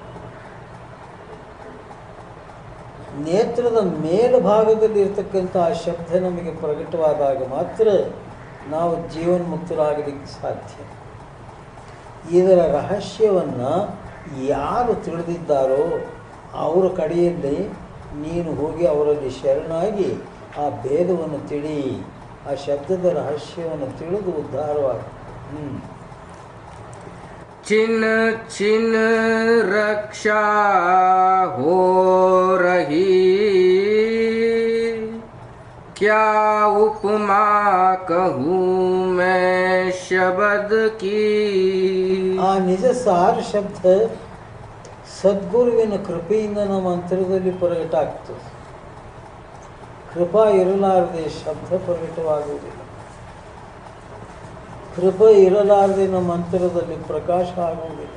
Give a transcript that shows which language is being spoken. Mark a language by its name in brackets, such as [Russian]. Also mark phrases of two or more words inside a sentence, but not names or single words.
[Kannada] ನೇತ್ರದ ಮೇಲ್ಭಾಗದಲ್ಲಿ ಇರ್ತಕ್ಕಂಥ ಆ ಶಬ್ದ ನಮಗೆ ಪ್ರಕಟವಾದಾಗ ಮಾತ್ರ ನಾವು ಜೀವನ್ಮುಕ್ತರಾಗಲಿಕ್ಕೆ ಸಾಧ್ಯ. ಇದರ ರಹಸ್ಯವನ್ನು ಯಾರು ತಿಳಿದಿದ್ದಾರೋ ಅವರ ಕಡೆಯಲ್ಲಿ ನೀನು ಹೋಗಿ ಅವರಲ್ಲಿ ಶರಣಾಗಿ ಆ ಭೇದವನ್ನು ತಿಳಿ, ಆ ಶಬ್ದದ ರಹಸ್ಯವನ್ನು ತಿಳಿದು ಉದ್ಧಾರವಾಗ. [Hindi] चिन चिन रक्षा हो रही, क्या उपमा कहूँ मैं शब्द की. [Kannada] ಆ ನಿಜ ಸಾರ ಶಬ್ದ ಸದ್ಗುರುವಿನ ಕೃಪೆಯಿಂದ ನಮ್ಮ ಅಂತರದಲ್ಲಿ ಪ್ರಕಟ ಆಗ್ತದೆ. ಕೃಪಾ ಇರಲಾರದೆ ಶಬ್ದ ಪ್ರಕಟವಾಗುವುದಿಲ್ಲ. ಕೃಪೆ ಇರಲಾರದೆ ನಮ್ಮ ಅಂತರದಲ್ಲಿ ಪ್ರಕಾಶ ಆಗುವುದಿಲ್ಲ.